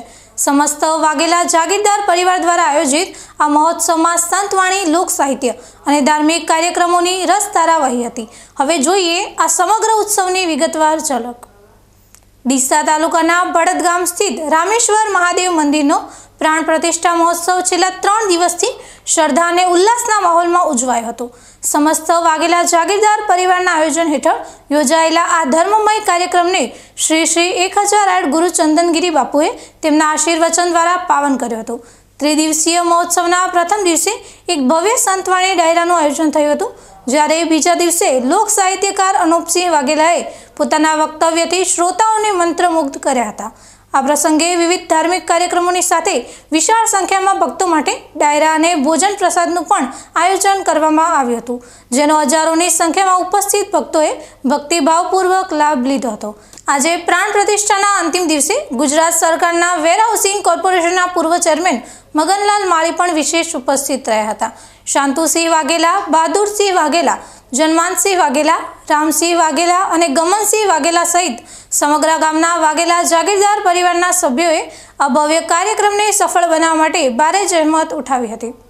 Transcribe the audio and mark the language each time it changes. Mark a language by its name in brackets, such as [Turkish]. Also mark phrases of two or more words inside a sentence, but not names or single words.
[Gujarati] સમસ્ત વાઘેલા જાગીરદાર પરિવાર દ્વારા આયોજિત આ મહોત્સવમાં સંતવાણી, લોક સાહિત્ય અને ધાર્મિક કાર્યક્રમોની રસધારા વહી હતી। હવે જોઈએ આ સમગ્ર ઉત્સવની વિગતવાર ઝલક। ડીસા તાલુકાના ભડત ગામ સ્થિત રામેશ્વર મહાદેવ મંદિરનો પ્રાણ પ્રતિષ્ઠા મહોત્સવ છેલ્લા 3 દિવસથી શ્રદ્ધા અને ઉલ્લાસના માહોલમાં ઉજવાયો હતો। સમસ્ત વાઘેલા જાગીરદાર પરિવારના આયોજન હેઠળ યોજાયેલા આ ધર્મમય કાર્યક્રમને શ્રી શ્રી 1008 ગુરુ ચંદનગિરી બાપુએ તેમના આશીર્વચન દ્વારા પાવન કર્યો હતો। ત્રિદિવસીય મહોત્સવના પ્રથમ દિવસે એક ભવ્ય સંતવાણી ડાયરાનું આયોજન થયું હતું, જ્યારે બીજા દિવસે લોક સાહિત્યકાર અનૂપસિંહ વાઘેલાએ પોતાના વક્તવ્યથી શ્રોતાઓને મંત્રમુગ્ધ કર્યા હતા। આ પ્રસંગે વિવિધ ધાર્મિક કાર્યક્રમોની સાથે વિશાળ સંખ્યામાં ભક્તો માટે ડાયરા અને ભોજન પ્રસાદનું પણ આયોજન કરવામાં આવ્યું હતું, જેનો હજારોની સંખ્યામાં ઉપસ્થિત ભક્તોએ ભક્તિભાવપૂર્વક લાભ લીધો હતો। આજે પ્રાણ પ્રતિષ્ઠાના અંતિમ દિવસે ગુજરાત સરકારના વેરહાઉસિંગ કોર્પોરેશનના પૂર્વ ચેરમેન મગનલાલ માળી પણ વિશેષ ઉપસ્થિત રહ્યા હતા। શાંતુસિંહ વાઘેલા, બહાદુરસિંહ વાઘેલા, જન્માનસિંહ વાઘેલા, રામસિંહ વાઘેલા અને ગમનસિંહ વાઘેલા સહિત સમગ્ર ગામના વાઘેલા જાગીરદાર પરિવારના સભ્યોએ આ ભવ્ય કાર્યક્રમને સફળ બનાવવા માટે ભારે જહેમત ઉઠાવી હતી।